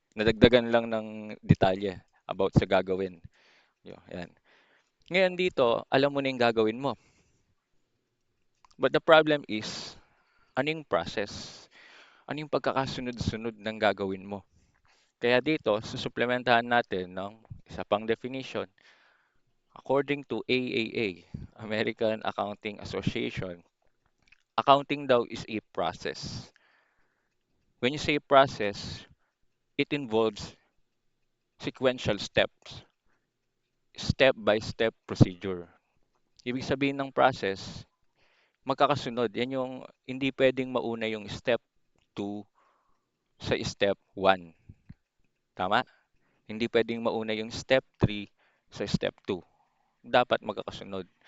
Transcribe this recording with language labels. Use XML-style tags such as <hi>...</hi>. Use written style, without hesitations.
<tl>Nadagdagan lang ng detalye about sa gagawin. Yan. Ngayon dito, alam mo na yung gagawin mo.</tl> <en>But the problem is,</en> <tl>ano yung process? Ano yung pagkakasunod-sunod ng gagawin mo? Kaya dito, susuplementahan natin ng isa pang definition.</tl> <en>According to AAA, American Accounting Association, accounting daw is a process. When you say process, it involves sequential steps, step-by-step procedure.</en> <tl>Ibig sabihin ng process, magkakasunod. Yan yung hindi pwedeng mauna yung step 2 sa step 1. Tama? Hindi pwedeng mauna yung step 3 sa step 2. Dapat magkakasunod.</tl>